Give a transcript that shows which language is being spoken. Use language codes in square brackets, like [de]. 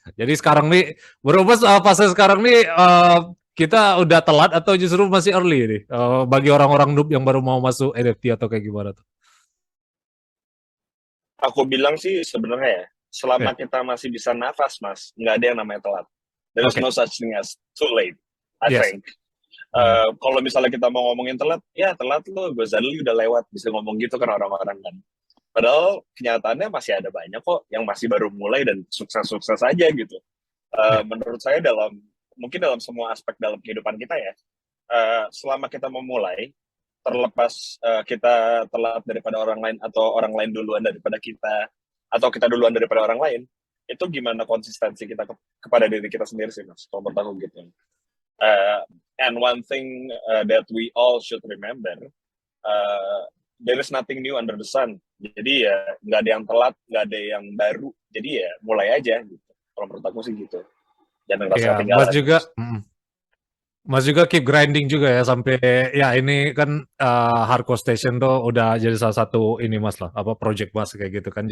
[id] Jadi sekarang nih, berubah fase sekarang nih, kita udah telat atau justru masih early nih bagi orang-orang noob yang baru mau masuk NFT atau kayak gimana tuh? Aku bilang sih sebenarnya ya, selama kita masih bisa nafas Mas, nggak ada yang namanya telat. [en] There is no such thing as too late, I think. [id] Kalau misalnya kita mau ngomongin telat, ya telat lo, Ghazali udah lewat, bisa ngomong gitu kan orang-orang kan. Padahal kenyataannya masih ada banyak kok yang masih baru mulai dan sukses-sukses aja gitu. Menurut saya mungkin dalam semua aspek dalam kehidupan kita ya, selama kita memulai, terlepas kita telat daripada orang lain atau orang lain duluan daripada kita, atau kita duluan daripada orang lain, itu gimana konsistensi kita kepada diri kita sendiri sih Mas, kalau menurut aku gitu. [en] And one thing that we all should remember, there is nothing new under the sun. [id] Jadi ya nggak ada yang telat, nggak ada yang baru. Jadi ya mulai aja gitu. Kalau menurut aku sih gitu. Jangan ngerasa ketinggalan. Mas juga [en] keep grinding [id] juga ya sampai ya ini kan Hardcore Station tuh udah jadi salah satu ini Mas lah, project Mas kayak gitu kan.